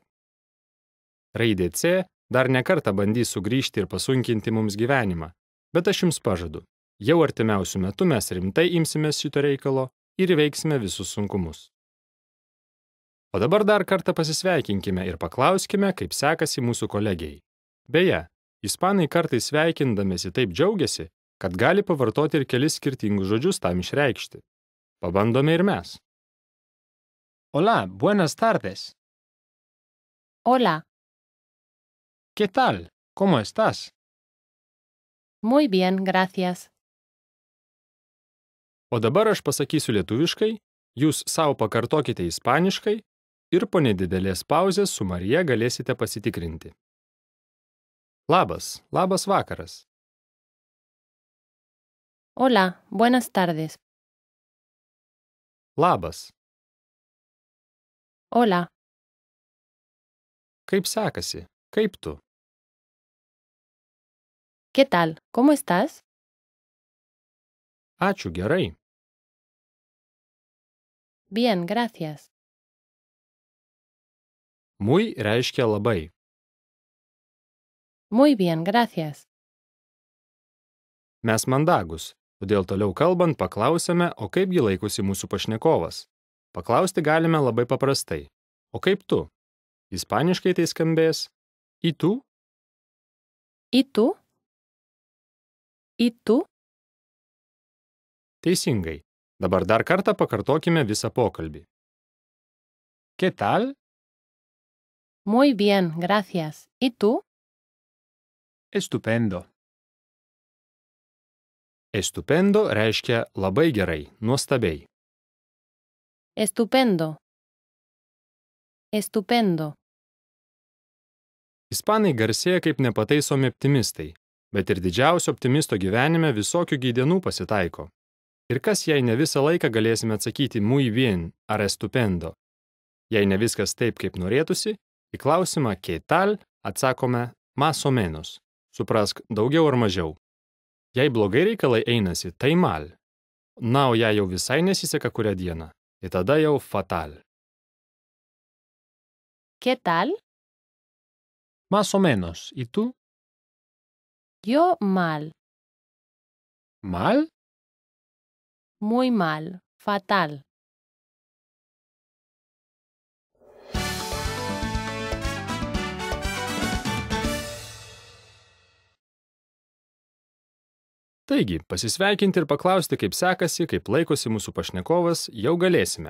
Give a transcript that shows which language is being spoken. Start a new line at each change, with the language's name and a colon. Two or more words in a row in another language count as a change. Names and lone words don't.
Lithuanian: Raidė C dar ne kartą bandys sugrįžti ir pasunkinti mums gyvenimą, bet aš jums pažadu, jau artimiausių metų mes rimtai imsimės šito reikalo ir įveiksime visus sunkumus. O dabar dar kartą pasisveikinkime ir paklauskime, kaip sekasi mūsų kolegijai. Beje, ispanai kartais sveikindamėsi taip džiaugiasi, kad gali pavartoti ir kelis skirtingus žodžius tam išreikšti. Pabandome ir mes.
Spanish: Hola, buenas tardes. Hola. ¿Qué tal? ¿Cómo estás? Muy bien, gracias.
Lithuanian: O dabar aš pasakysiu lietuviškai, jūs savo pakartokite ispaniškai ir po nedidelės pauzės su Marija galėsite pasitikrinti. Labas vakaras.
Spanish: Hola, buenas tardes.
Lithuanian: Labas.
Spanish: Hola.
Lithuanian: Kaip sekasi? Kaip tu?
Spanish: ¿Qué tal? ¿Cómo estás?
Lithuanian: Ačiū, gerai.
Spanish: Bien, gracias.
Lithuanian: Muy reiškia labai.
Spanish: Muy bien, gracias.
Lithuanian: Mes mandagus, todėl toliau kalbant paklausėme, o kaipgi laikosi mūsų pašnekovas. Paklausti galime labai paprastai. O kaip tu? Ispaniškai tai skambės
Spanish: ¿y tú? ¿Y tú? ¿Y tú?
Lithuanian: Teisingai. Dabar dar kartą pakartokime visą pokalbį.
Spanish: ¿Qué tal? Muy bien, gracias. ¿Y tú? Estupendo.
Lithuanian: Estupendo reiškia labai gerai, nuostabiai.
Spanish: Estupendo. Estupendo.
Lithuanian: Ispanai garsėja kaip nepataisomi optimistai, bet ir didžiausio optimisto gyvenime visokių gydienų pasitaiko. Ir kas jei ne visą laiką galėsime atsakyti
Spanish: muy bien
Lithuanian: ar estupendo? Jei ne viskas taip, kaip norėtųsi, į klausimą
Spanish: ¿qué tal?
Lithuanian: Atsakome
Spanish: más o menos.
Lithuanian: Suprask, daugiau ar mažiau. Jei blogai reikalai einasi, tai mal. Na, o jei jau visai nesiseka kurią dieną, tai tada jau fatal.
Spanish: ¿Qué tal? Más o menos. ¿Y tú? Yo mal. ¿Mal? Muy mal. Fatal.
Lithuanian: Taigi, pasisveikinti ir paklausti, kaip sekasi, kaip laikosi mūsų pašnekovas, jau galėsime.